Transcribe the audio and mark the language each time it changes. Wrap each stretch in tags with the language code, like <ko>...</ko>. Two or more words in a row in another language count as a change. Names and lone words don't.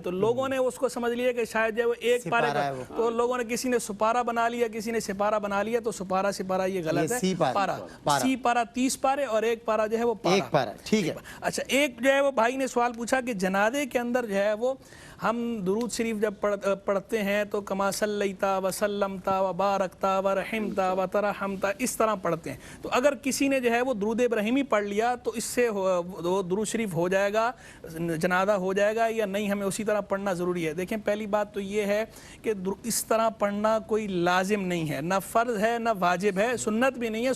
<ur>تو لوگوں نے اس کو سمجھ لیا کہ شاید جو ہے وہ ایک پارے کا, تو لوگوں نے کسی نے سپارہ بنا لیا, کسی نے سپارہ بنا لیا, تو سپارہ یہ غلط ہے. پارا سی پارا 30 پارے اور ایک پارا جو ہے وہ پارا. ٹھیک ہے. اچھا, ایک جو ہے وہ بھائی نے سوال پوچھا کہ جنازے کے اندر جو ہے وہ ہم درود شریف جب پڑھتے ہیں تو</ur> <ar>کما صلیتا و سلمتا و بارکتا و رحمتا و ترحمتا</ar> <ur>اس طرح پڑھتے ہیں. تو اگر کسی نے جو ہے وہ درود ابراہیمی پڑھ لیا تو اس سے وہ درود شریف ہو جائے گا, جنازہ ہو جائے گا یا نہیں, ہمیں اسی طرح پڑھنا ضروری ہے؟ دیکھیں پہلی بات تو یہ ہے کہ اس طرح پڑھنا کوئی لازم نہیں ہے, نہ فرض ہے نہ واجب ہے, سنت بھی نہیں ہے.</ur>